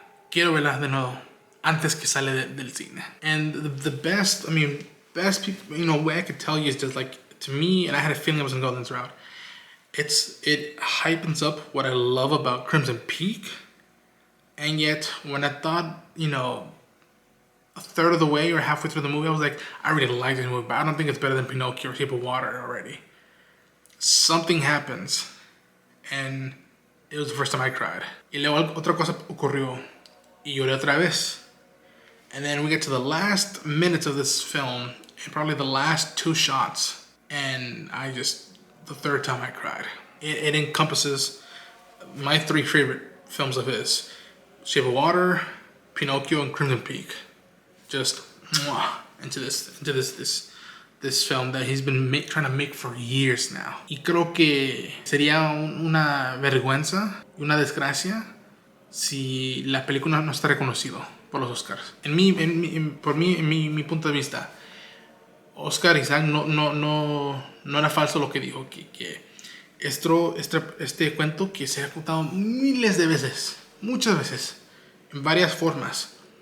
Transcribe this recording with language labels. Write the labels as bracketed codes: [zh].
[es] Quiero verla de nuevo, antes que sale del cine. [en] And the best people, you know, way I could tell you is just like, to me, and I had a feeling I was gonna go this route, it hypens up what I love about Crimson Peak, and yet when I thought, you know, a third of the way or halfway through the movie, I was like, I really like this movie, but I don't think it's better than Pinocchio or Shape of Water already. Something happens, and it was the first time I cried. [es] Y luego otra cosa ocurrió, y lloré otra vez. [en] And then we get to the last minutes of this film, and probably the last 2 shots, and the third time I cried. It encompasses my 3 favorite films of his: Shape of Water, Pinocchio, and Crimson Peak. Just into this film that he's been trying to make for years now. [es] Y creo que sería una vergüenza y una desgracia si la película no está reconocido por los Oscars. En mi punto de vista, Oscar Isaac no era falso lo que dijo, que este cuento que se ha contado miles de veces, muchas veces, en varias formas,